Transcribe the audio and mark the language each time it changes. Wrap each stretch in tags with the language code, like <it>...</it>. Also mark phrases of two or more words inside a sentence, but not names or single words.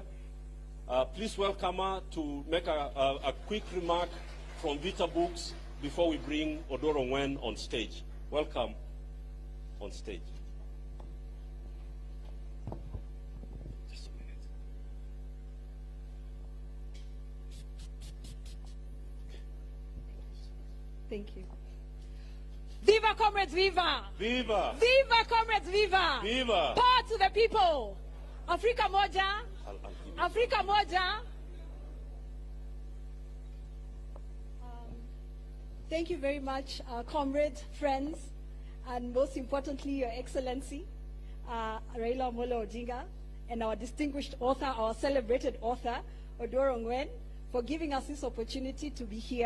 <en>Please welcome her to make a quick remark from Vita Books before we bring Odor Ongwen on stage. Welcome on stage. Thank you. Viva, comrades, viva! Viva! Viva, comrades, viva! Viva! Power to the people!</en> <sw>Afrika moja! Afrika moja!</sw> <en>Thank you very much, comrades, friends, and most importantly, Your Excellency, Raila Odinga, and our distinguished author, our celebrated author, Odor Ongwen, for giving us this opportunity to be here.</en>